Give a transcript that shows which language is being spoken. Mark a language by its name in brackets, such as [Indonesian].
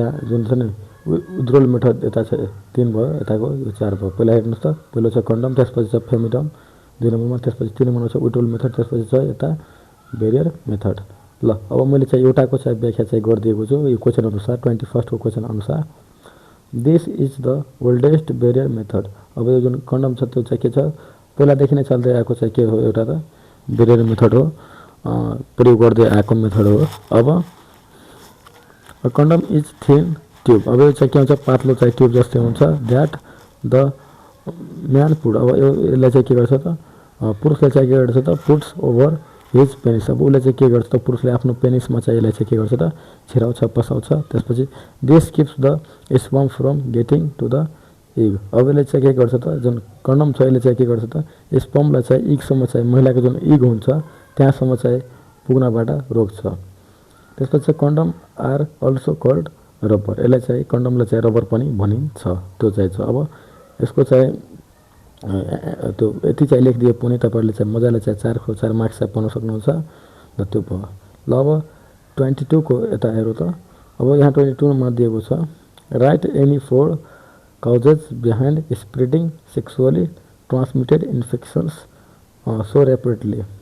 [Nepali] यहाँ जुन छ नि उड्रोल मेथड, यता चाहिँ 3 भयो, यताको यो 4 भयो। पहिला हेर्नुहोस् त, पहिलो छ कन्डम, त्यसपछि छ फेमिडम 2 नम्बरमा, त्यसपछि 3 नम्बरमा छ उड्रोल मेथड, त्यसपछि छ यता ब्यारियर मेथड। ल, अब मैले चाहिँ एउटाको चाहिँ व्याख्या चाहिँ गरिदिएको छु यो क्वेसन अनुसार, 21को क्वेसन अनुसार। [English] This is the oldest barrier method. [Nepali] अब यो जुन कन्डम छ त्यो चाहिँ के छ, पहिलादेखि नै चल्दै आएको चाहिँ के हो, एउटा त ब्यारियर मेथड हो, प्रयोग गर्दै आएको मेथड हो। अब [English] Condom is thin tube. [Nepali] अब यो चाहिँ के हुन्छ, पातलो चाहिँ ट्युब जस्तै हुन्छ। [English] that the man put, [Nepali] अब यसलाई चाहिँ के गर्छ त, पुरुषले चाहिँ के गर्छ त, [English] Puts over his penis. [Nepali] अब उसले चाहिँ के गर्छ त, पुरुषले आफ्नो पेनिसमा चाहिँ यसलाई चाहिँ के गर्छ त, छिराउँछ, पसाउँछ। त्यसपछि [English] This keeps the sperm from getting to the egg. [Nepali] अब यसले चाहिँ के गर्छ त, जुन कन्डम छ यसले चाहिँ के गर्छ त, स्पर्मलाई चाहिँ इगसम्म चाहिँ, महिलाको जुन इग हुन्छ त्यहाँसम्म चाहिँ पुग्नबाट रोक्छ। त्यसपछि [English] Condom are also called rubber. [Nepali] यसलाई चाहिँ कन्डमलाई चाहिँ रबर पनि भनिन्छ, त्यो चाहिँ छ। अब यसको चाहिँ त्यो यति चाहिँ लेखिदिए पनि तपाईँहरूले चाहिँ मजाले चाहिँ 4 मार्क्स चाहिँ पाउन सक्नुहुन्छ। ल, त्यो भयो। ल, अब 22को यता हेरौँ त। अब यहाँ 22मा दिएको छ, [English] Write any 4 causes behind spreading sexually transmitted infections so rapidly.